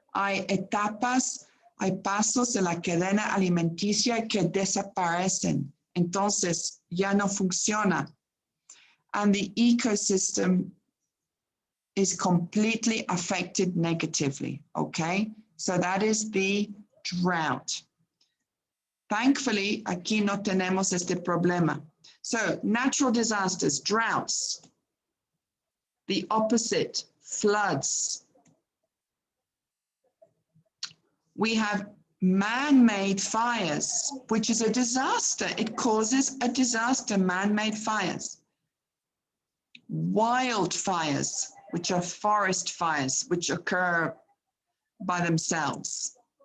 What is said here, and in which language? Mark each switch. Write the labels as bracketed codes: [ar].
[es] Hay etapas, hay pasos de la cadena alimenticia que desaparecen. Entonces, ya no funciona. [en] And the ecosystem is completely affected negatively, okay? So that is the drought. Thankfully, [es] aquí no tenemos este problema. [en] So natural disasters, droughts. The opposite, floods. We have man-made fires, which is a disaster. It causes a disaster, man-made fires. Wildfires, which are forest fires, which occur by themselves.